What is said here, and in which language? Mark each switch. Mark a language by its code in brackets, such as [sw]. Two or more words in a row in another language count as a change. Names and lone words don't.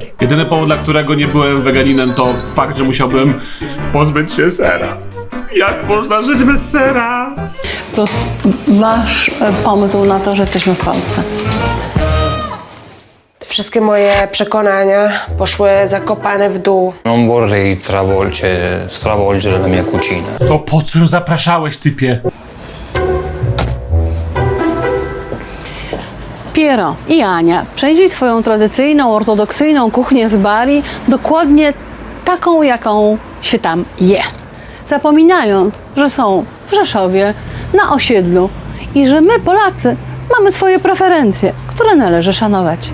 [pl] Jedyny powód, dla którego nie byłem weganinem, to fakt, że musiałbym pozbyć się sera. Jak można żyć bez sera? Plus wasz pomysł na to, że jesteśmy w Polsce. Wszystkie moje przekonania poszły zakopane w dół. [it] Non vorrei stravolgere la mia cucina. [pl] To po co ją zapraszałeś, typie? Piero i Ania, przejrzyj swoją tradycyjną, ortodoksyjną kuchnię z Bari, dokładnie taką, jaką się tam je. Zapominając, że są w Rzeszowie, na osiedlu i że my, Polacy, mamy swoje preferencje, które należy szanować.